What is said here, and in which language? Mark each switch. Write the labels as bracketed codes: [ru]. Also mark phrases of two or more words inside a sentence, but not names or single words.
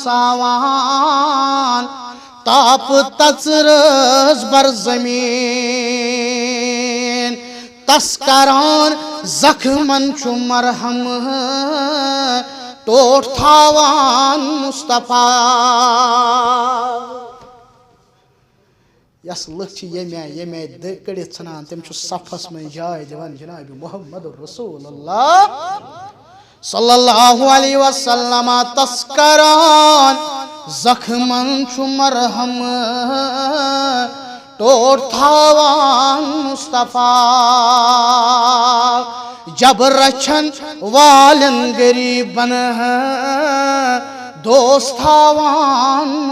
[ks] ساوان تاپہٕ تژرٲژ بر زمیٖن تس کران زخمن چھُ مرہم ٹوٹھ تھاوان مصطفیٰ یس لُکھ چھِ ییٚمہِ آیہِ کٔڑِتھ ژھٕنان تِم چھُ صفس منٛز جاے دِوان جناب محمد رسول اللہ [ar] صلی اللہ علیہ وسلم [ks] تس کران زخمن چھُ مرہم ٹوٹھ تھاوان مصطفیٰ جب رچھن والن غریبن دوست تھاوان